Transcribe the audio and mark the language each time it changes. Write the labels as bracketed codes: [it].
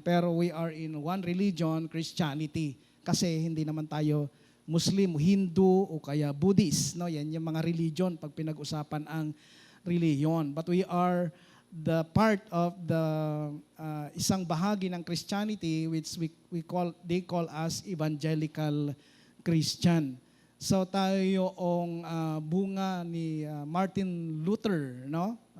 [en] Pero we are in one religion, Christianity. [tl] Kasi hindi naman tayo Muslim, Hindu o kaya Buddhist, no? Yan yung mga religion pag pinag-usapan ang religion. [en] But we are the part of the [tl] isang bahagi ng [en] Christianity which they call us evangelical Christian. [tl] So tayo yung bunga ni Martin Luther, no?